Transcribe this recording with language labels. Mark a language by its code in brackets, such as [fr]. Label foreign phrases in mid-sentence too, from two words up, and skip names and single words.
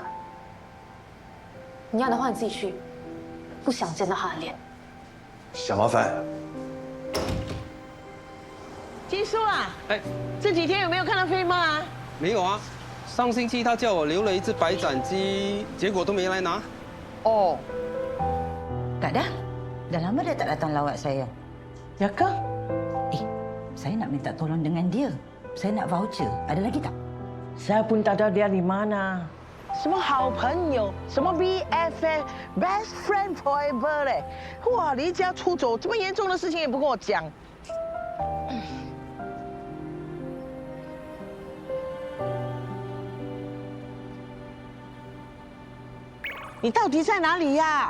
[zh] 你要的话你自己去，不想见到他的脸。小麻烦。金叔啊，这几天有没有看到飞猫啊？没有啊，上星期他叫我留了一只白斩鸡，结果都没来拿。哦， [ms] Tak dah. Dah lama dia tak datang lawat saya. Ya ke? Saya nak minta tolong dengan dia. Saya nak voucher. Ada lagi tak? Saya pun tak tahu dia di mana. [zh] 什么好朋友，什么 BFF， [en] Best Friend Forever [zh] 嘞？哇，离家出走，这么严重的事情也不跟我讲。你到底在哪里呀？